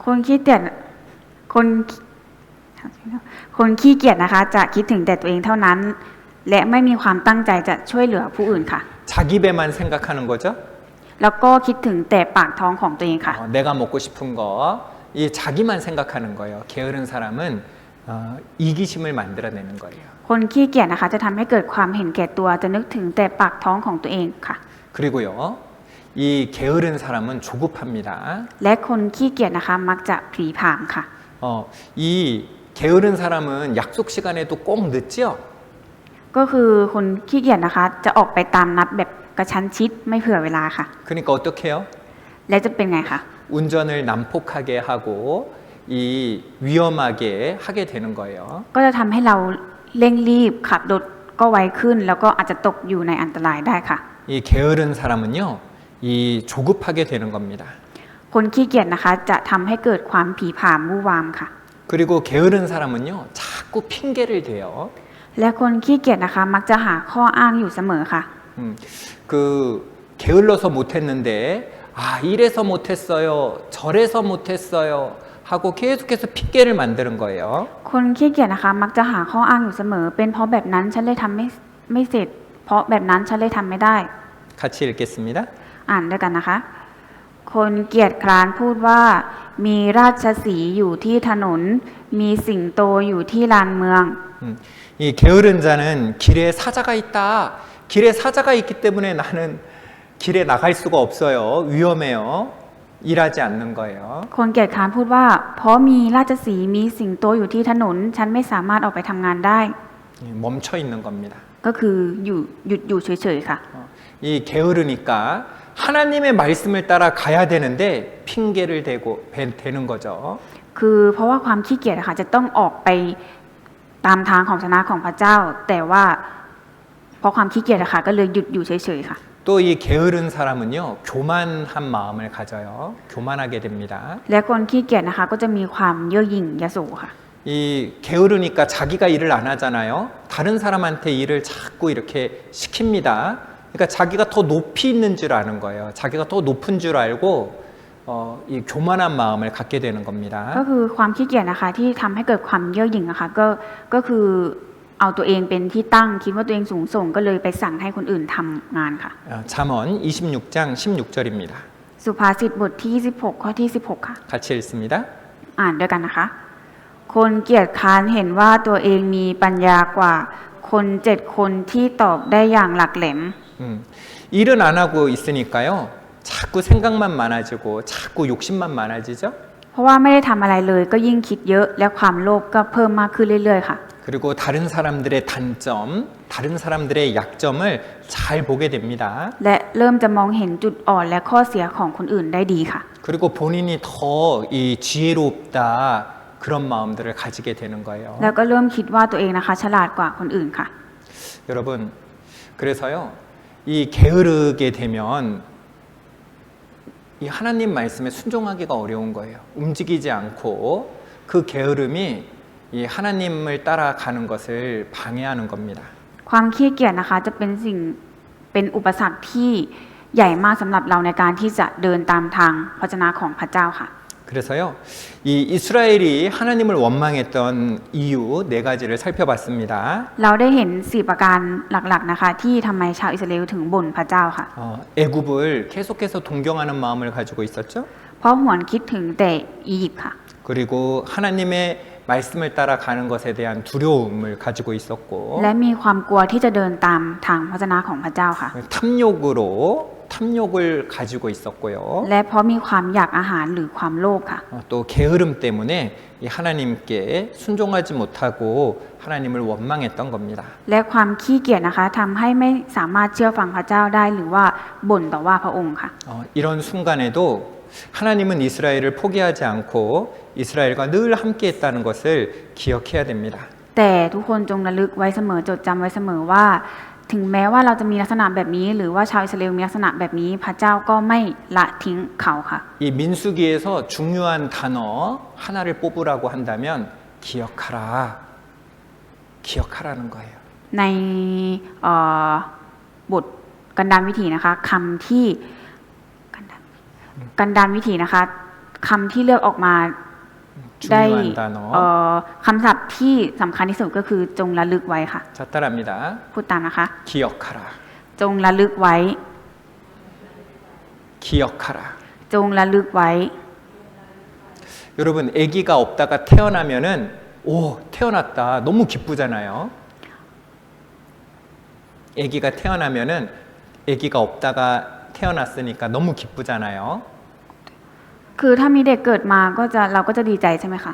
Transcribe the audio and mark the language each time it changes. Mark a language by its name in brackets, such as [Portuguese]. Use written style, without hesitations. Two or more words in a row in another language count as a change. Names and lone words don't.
[Thai] คนขี้เกียจคนคนขี้เกียจนะคะ จะคิดถึงแต่ตัวเองเท่านั้น และไม่มีความตั้งใจจะช่วยเหลือผู้อื่นค่ะ [Korean] 자기 배만 생각하는 거죠. [Thai] แล้วก็คิดถึงแต่ปากท้องของตัวเองค่ะ [Korean] 내가 먹고 싶은 거, 이 자기만 생각하는 거예요. 게으른 사람은 이기심을 만들어내는 거예요. [Thai] คนขี้เกียจนะคะ จะทำให้เกิดความเห็นแก่ตัวจะนึกถึงแต่ปากท้องของตัวเองค่ะ [Korean] 그리고요, 이 게으른 사람은 조급합니다. [Thai] และคนขี้เกียจนะคะมักจะผลีผลามค่ะ [Korean] 이 게으른 사람은 약속 시간에도 꼭 늦죠. [Thai] ก็คือคนขี้เกียจนะคะ จะออกไปตามนัดแบบกระชั้นชิดไม่เผื่อเวลาค่ะ [Korean] 그러니까 어떻게 해요? [Thai] และจะเป็นไงคะ [Korean] 운전을 난폭하게 하고 이 위험하게 하게 되는 거예요. [Thai] ก็จะทำให้เราเร่งรีบขับรถก็ไวขึ้น แล้วก็อาจจะตกอยู่ในอันตรายได้ค่ะ [Korean] 이 게으른 사람은요, 이 조급하게 되는 겁니다. [Thai] คนขี้เกียจนะคะจะทำให้เกิดความผีผามวู่วามค่ะ [Korean] 그리고 게으른 사람은요, 자꾸 핑계를 대요. [Thai] และคนขี้เกียจนะคะมักจะหาข้ออ้างอยู่เสมอค่ะ [Korean] 그 게을러서 못했는데 이래서 못했어요, 저래서 못했어요 하고 계속해서 핑계를 만드는 거예요. [Thai] คนขี้เกียจนะคะมักจะหาข้ออ้างอยู่เสมอ เป็นเพราะแบบนั้นฉันเลยทำไม่เสร็จ เพราะแบบนั้นฉันเลยทำไม่ได้ [Korean] 같이 읽겠습니다. [Thai] อ่านด้วยกันนะคะ คนเกียจคร้านพูดว่า มีราชสีห์อยู่ที่ถนน มีสิงโตอยู่ที่ลานเมือง [Korean] 이 게으른 자는 길에 사자가 있다. 길에 사자가 있기 때문에 나는 길에 나갈 수가 없어요. 위험해요. 일하지 않는 거예요. [Thai] คนเกียจคร้านพูดว่า เพราะมีราชสีห์มีสิงโตอยู่ที่ถนน ฉันไม่สามารถออกไปทำงานได้ [Korean] 멈춰 있는 겁니다. [Thai] ก็คือหยุดอยู่เฉยๆค่ะ [Korean] 이 게으르니까 하나님의 말씀을 따라 가야 되는데 핑계를 대는 거죠. [Thai] คือเพราะว่าความขี้เกียจนะคะจะต้องออกไปตามทางของศาสนาของพระเจ้า แต่ว่าเพราะความขี้เกียจนะคะก็เลยหยุดอยู่เฉยๆค่ะ [Korean] 또 이 게으른 사람은요, 교만한 마음을 가져요. 교만하게 됩니다. [Thai] และคนขี้เกียจนะคะก็จะมีความเย่อหยิ่งยโสค่ะ [Korean] 이 게으르니까 자기가 일을 안 하잖아요. 다른 사람한테 일을 자꾸 이렇게 시킵니다. 그러니까 자기가 더 높이 있는 줄 아는 거예요. 자기가 더 높은 줄 알고 이 교만한 마음을 갖게 되는 [Thai] ก็ [Korean] 겁니다. [Thai] คือความขี้เกียจนะคะที่ทำให้เกิดความเย่อหยิ่งนะคะก็คือเอาตัวเองเป็นที่ตั้งคิดว่าตัวเองสูงส่งก็เลยไปสั่งให้คนอื่นทำงานค่ะ [Korean] 잠언 26장 16절입니다. [Thai] สุภาษิตบทที่26ข้อที่16ค่ะ [Korean] 같이 읽습니다. [Thai] อ่านด้วยกันนะคะ คนเกียจคร้านเห็นว่าตัวเองมีปัญญากว่าคน7 คนที่ตอบได้อย่างหลักแหลม [Korean] 일은 안 하고 있으니까요. 자꾸 생각만 많아지고 자꾸 욕심만 많아지죠. [Thai] เพราะว่าไม่ได้ทำอะไรเลยก็ยิ่งคิดเยอะและความโลภก็เพิ่มมากขึ้นเรื่อยๆค่ะ [Korean] 그리고 다른 사람들의 단점, 다른 사람들의 약점을 잘 보게 됩니다. [Thai] และเริ่มจะมองเห็นจุดอ่อนและข้อเสียของคนอื่นได้ดีค่ะ [Korean] 그리고 본인이 더 이 지혜롭다 그런 마음들을 가지게 되는 거예요. [Thai] แล้วก็เริ่มคิดว่าตัวเองนะคะฉลาดกว่าคนอื่นค่ะ [Korean] 여러분, 그래서요, 이 게으르게 되면 이 하나님 말씀에 순종하기가 어려운 거예요. 움직이지 않고 그 게으름이 이 하나님을 따라가는 것을 방해하는 겁니다. [Thai] ความขี้เกียจนะคะจะเป็นอุปสรรคที่ใหญ่มากสำหรับเราในการที่จะเดินตามทางพระวจนะของพระเจ้าค่ะ [Korean] 그래서요, 이 이스라엘이 하나님을 원망했던 이유 4가지를 살펴봤습니다. [Thai] เราได้เห็น4ประการหลักๆนะคะที่ทำไมชาวอิสราเอลถึงบ่นพระเจ้าค่ะ [Korean] 애굽을 계속해서 동경하는 마음을 가지고 있었죠. [Thai] เพราะหวนคิดถึงแต่อียิปต์ค่ะ [Korean] 그리고 하나님의 말씀을 따라가는 것에 대한 두려움을 가지고 있었고 [Thai] และมีความกลัวที่จะเดินตามทางพระวจนะของพระเจ้าค่ะ [Korean] 탐욕을 가지고 있었고요. [Thai] และเพราะมีความอยากอาหารหรือความโลภค่ะ [Korean] 또 게으름 때문에 이 하나님께 순종하지 못하고 하나님을 원망했던 겁니다. [Thai] และความขี้เกียจนะคะทำให้ไม่สามารถเชื่อฟังพระเจ้าได้หรือว่าบ่นต่อว่าพระองค์ค่ะ [Korean] 이런 순간에도 하나님은 이스라엘을 포기하지 않고 이스라엘과 늘 함께했다는 것을 기억해야 됩니다. [Thai] แต่ทุกคนจงระลึกไว้เสมอจดจำไว้เสมอว่า ถึงแม้ว่าเราจะมีลักษณะแบบนี้ หรือว่าชาวอิสราเอลมีลักษณะแบบนี้พระเจ้าก็ไม่ละทิ้งเขาค่ะ [Korean] 이 민수기에서 중요한 단어 하나를 뽑으라고 한다면 기억하라는 거예요. [Thai] ในบทกันดารวิถีนะคะคำที่กันดารวิถีนะคะคำที่เลือกออกมาได้ [Korean] 중요한 단어. [Thai] คำศัพท์ที่สำคัญที่สุดก็คือจงระลึกไว้ค่ะ [Korean] 자, 따라합니다. [Thai] พูดตามนะคะ [Korean] 기억하라. [Thai] จงระลึกไว้ [Korean] 기억하라. [Thai] จงระลึกไว้ [Korean] 여러분, 아기가 없다가 태어나면은 오, 태어났다. 너무 기쁘잖아요. 아기가 태어나면은 아기가 없다가 태어났으니까 너무 기쁘잖아요. [Thai] คือถ้ามีเด็กเกิดมาก็จะเราก็จะดีใจใช่ไหมคะ